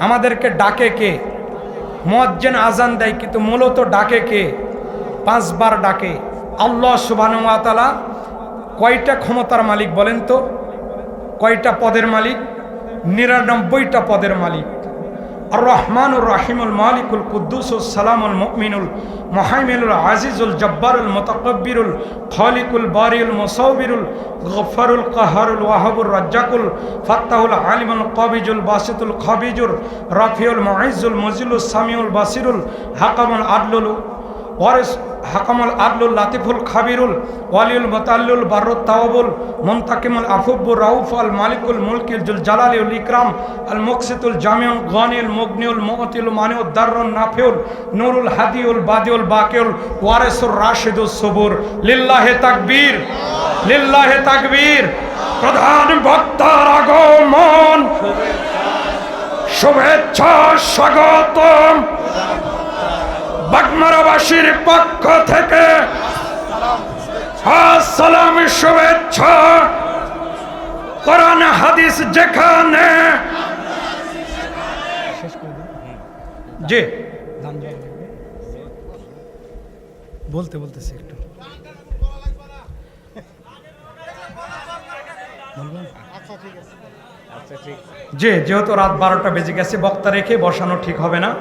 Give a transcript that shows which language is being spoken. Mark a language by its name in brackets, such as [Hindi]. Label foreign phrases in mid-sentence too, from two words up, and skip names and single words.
[Bangla] আমাদেরকে ডাকে কে? মুয়াজ্জিন আজান দেয়, কিন্তু মূলত ডাকে কে? 5 বার ডাকে। [Arabic] الله سبحانه وتعالى [Bangla] কয়টা ক্ষমতার মালিক বলেন তো? কয়টা পদের মালিক? 99টা পদের মালিক। [Arabic] الرحمن الرحيم الملك القدوس السلام المؤمن المهيمن العزيز الجبار المتكبر الخالق البارئ المصور الغفار القهار الوهاب الرزاق الفتاح العليم القابض الباسط الخافض الرافع المعز المذل السميع البصير الحكم العدل الوارث الحكم العدل اللطيف الخبير الولي المتعالي البر التواب المنتقم العفو الرؤوف مالك الملك ذو الجلال والإكرام المقسط الجامع الغني المغني المعطي المانع الضار النافع النور الهادي البديع الباقي الوارث الرشيد الصبور. لله تكبير، لله تكبير. [Bangla] প্রধান বক্তার আগমন, শুভেচ্ছা স্বাগতম বাগমারাবাসীর পক্ষ থেকে। আসসালাম, শুভেচ্ছা। কোরআন হাদিস যেখানে জি বলতেছি একটু জি, যেহেতু রাত 12টা বেজে গেছে, বক্তা রেখে বসানো ঠিক হবে না।